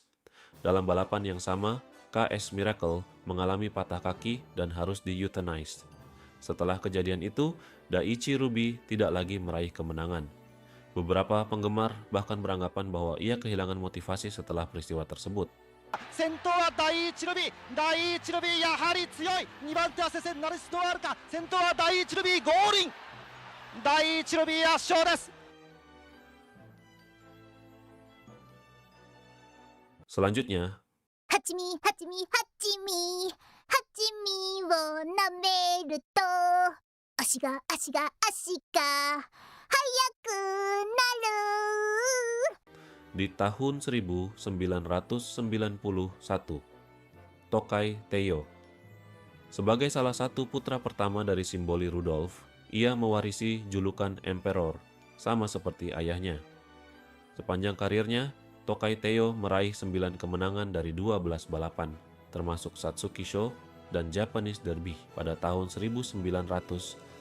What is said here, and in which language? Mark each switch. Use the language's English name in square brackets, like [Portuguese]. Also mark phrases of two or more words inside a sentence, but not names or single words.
[Indonesian] Dalam balapan yang sama, KS Miracle mengalami patah kaki dan harus di-euthanized. Setelah kejadian itu, Daichi Ruby tidak lagi meraih kemenangan. Beberapa penggemar bahkan beranggapan bahwa ia kehilangan motivasi setelah peristiwa tersebut. [Japanese] 先頭は第一ルビー、第一ルビーやはり強い。2番手は接戦なる出動あるか。先頭は第一ルビーゴールイン。第一ルビー圧勝です。 [Indonesian] Selanjutnya, [Japanese] ハチミハチミハチミハチミを舐めると足が速くなる [Indonesian] di tahun 1991, Tokai Teiyo. Sebagai salah satu putra pertama dari Simboli Rudolf, ia mewarisi julukan Emperor, sama seperti ayahnya. Sepanjang karirnya, Tokai Teiyo meraih 9 kemenangan dari 12 balapan, termasuk Satsuki Show dan Japanese Derby pada tahun 1991.